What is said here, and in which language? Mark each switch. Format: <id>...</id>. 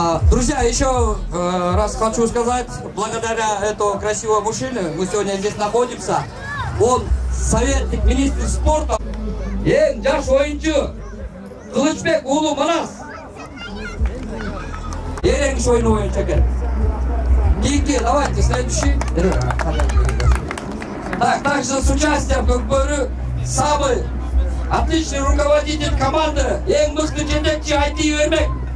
<ru>Друзья, еще раз хочу сказать, благодаря этому красивому мужчине, мы сегодня здесь находимся, он советник министра спорта.</ru> <ky>Жаш ойынчу Кылычбек уулу Манас. Ереңиш ойыны боюнча экен. Кийинки,</ky> <ru>давайте, следующий. Так, также с участием Көкбөрү самый отличный руководитель команды,</ru> <ky>эң мыкты жетекчи</ky> <ru>Айти Ермек.</ru>